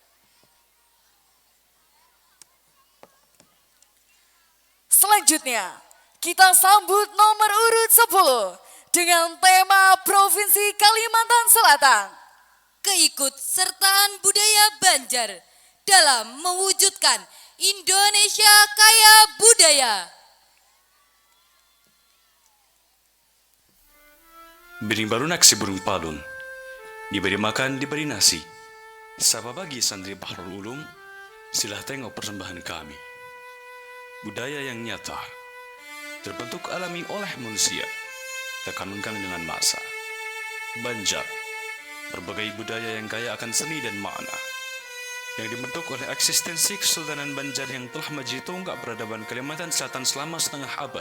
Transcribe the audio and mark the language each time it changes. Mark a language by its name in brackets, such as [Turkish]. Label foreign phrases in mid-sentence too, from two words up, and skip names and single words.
[Indonesian] Selanjutnya, kita sambut nomor urut 10 dengan tema Provinsi Kalimantan Selatan. Keikutsertaan budaya Banjar dalam mewujudkan Indonesia kaya budaya. Biring barunak si burung palun, diberi makan, diberi nasi. Sapa bagi santri Bahrul Ulum, silah tengok persembahan kami. Budaya yang nyata, terbentuk alami oleh manusia, terkanunkan dengan masa. Banjar, berbagai budaya yang kaya akan seni dan makna, yang dibentuk oleh eksistensi Kesultanan Banjar yang telah menjadi tonggak peradaban Kalimantan Selatan selama setengah abad.